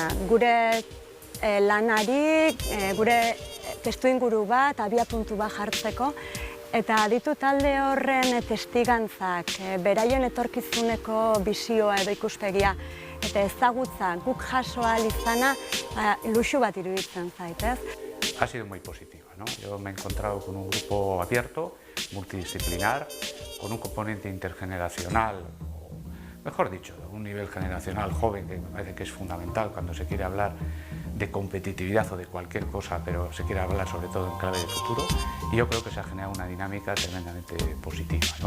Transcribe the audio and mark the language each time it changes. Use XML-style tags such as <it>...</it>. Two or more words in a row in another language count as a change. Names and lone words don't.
<eu>Gure lanari, gure testuinguru bat, abiapuntu bat jartzeko, eta aditu talde horren testigantzak, beraien etorkizuneko bizioa edo ikuspegia, eta ezagutza guk jaso ahal izana, luxu bat iruditzen zait, ez?</eu> <es>Ha sido muy positiva, ¿no? Yo me he encontrado con un grupo abierto, multidisciplinar, con un componente intergeneracional, mejor dicho, un nivel generacional joven que me parece que es fundamental cuando se quiere hablar de competitividad o de cualquier cosa, pero se quiere hablar sobre todo en clave de futuro, y yo creo que se ha generado una dinámica tremendamente positiva, ¿no?</es>